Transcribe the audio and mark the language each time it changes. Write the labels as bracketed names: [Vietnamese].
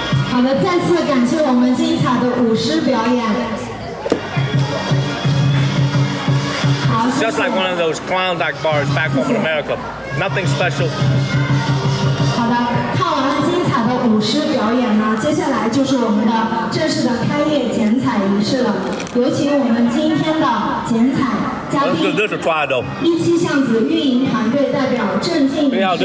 [Chinese] 好的，再次感谢我们精彩的舞狮表演。 [English] It's just like one of those Klondike bars back home in America. Nothing special. [Chinese] 好的，看完了精彩的舞狮表演呢，接下来就是我们的正式的开业剪彩仪式了。有请我们今天的剪彩嘉宾，一期巷子运营团队代表郑静宇。